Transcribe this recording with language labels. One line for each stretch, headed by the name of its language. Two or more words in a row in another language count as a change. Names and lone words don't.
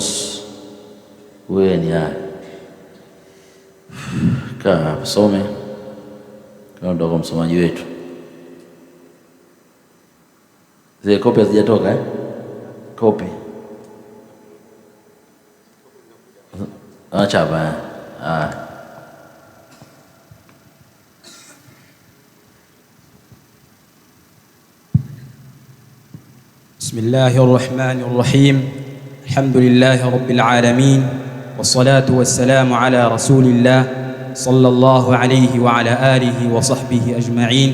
Swahili: Wewe ni kaa some kama ndio msomaji wetu. Zile kopi hazijatoka kopi chapa.
Arabic: بسم الله الرحمن الرحيم. الحمد لله رب العالمين، والصلاة والسلام على رسول الله صلى الله عليه وعلى آله وصحبه أجمعين.